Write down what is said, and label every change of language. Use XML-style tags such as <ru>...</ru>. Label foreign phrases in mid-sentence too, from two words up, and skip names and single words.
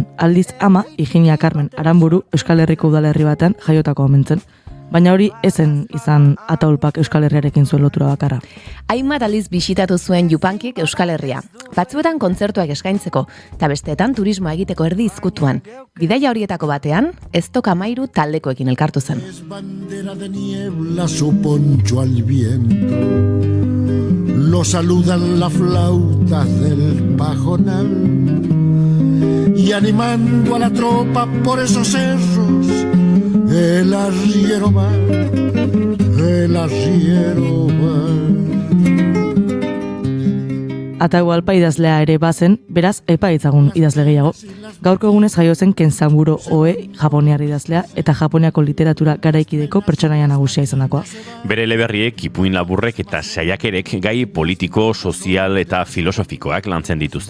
<eu>Aldiz ama, Higinia Carmen Aranburu, Euskal Herriko udalerri batean jaiotako omentzen. Baina hori ezen izan Atahualpak Euskal Herriarekin zuen lotura bakarra. Hainbat aldiz bisitatu zuen Yupanquik Euskal Herria. Batzuetan kontzertuak eskaintzeko, eta besteetan turismoa egiteko erdi izkutuan. Bidaia horietako batean, Eztok 13 taldekoekin elkartu zen.</eu> <es>Es bandera de niebla su poncho al viento. Lo saludan las flautas del pajonal. Y animando a la tropa por esos cerros, el arriero va, el arriero va.</es> <eu>Atahualpa idazlea ere bazen, beraz epa itzagun idazle gehiago. Gaurko egunez jaio zen Kenzaburo Oe, japoniar idazlea eta Japoniako literatura garaikideko pertsonaia nagusia izandakoa. Bere eleberriek, ipuin laburrek eta saiakerek gai politiko, sozial eta filosofikoak lantzen dituzte.</eu>